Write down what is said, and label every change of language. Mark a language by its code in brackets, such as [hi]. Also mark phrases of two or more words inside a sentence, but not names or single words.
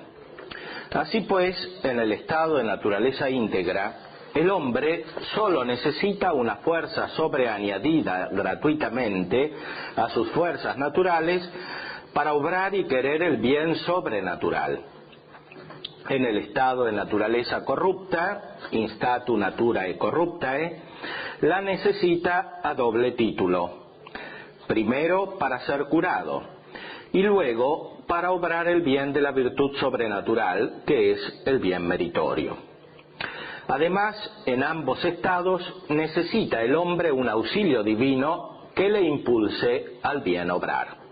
[es] Así pues, en el estado de naturaleza íntegra, el hombre solo necesita una fuerza sobreañadida gratuitamente a sus fuerzas naturales para obrar y querer el bien sobrenatural. En el estado de naturaleza corrupta, [la] instatu naturae corruptae, [es] la necesita a doble título. Primero, para ser curado, y luego para obrar el bien de la virtud sobrenatural, que es el bien meritorio. Además, en ambos estados necesita el hombre un auxilio divino que le impulse al bien obrar.